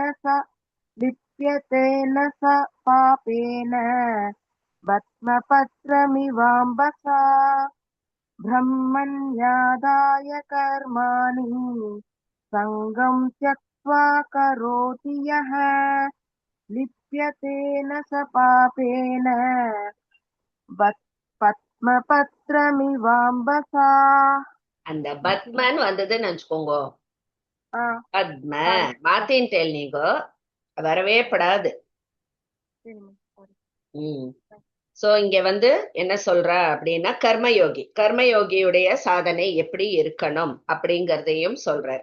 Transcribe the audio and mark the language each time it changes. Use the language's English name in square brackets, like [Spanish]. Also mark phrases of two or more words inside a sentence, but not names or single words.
[Sanskrit] न स पापेन पद्मपत्रमिवाम्बसा ब्रह्मण्यादाय कर्माणि सङ्गं त्यक्त्वा करोति यः लिप्यते न स पापेन பத்மபத்ரமிவாம்பசா. [Tamil] அந்த பத்மன் வந்ததுன்னு நினைச்சுக்கோங்க, ஆ, பத்ம [English] sorry. [Tamil] மாத்தின்டேல் நீங்கோ, வரவே படாது. சரிம்மா, sorry. சோ இங்க என்ன சொல்ற அப்படின்னா, கர்மயோகி, கர்மயோகியுடைய சாதனை எப்படி இருக்கணும் அப்படிங்கறதையும் சொல்றார்.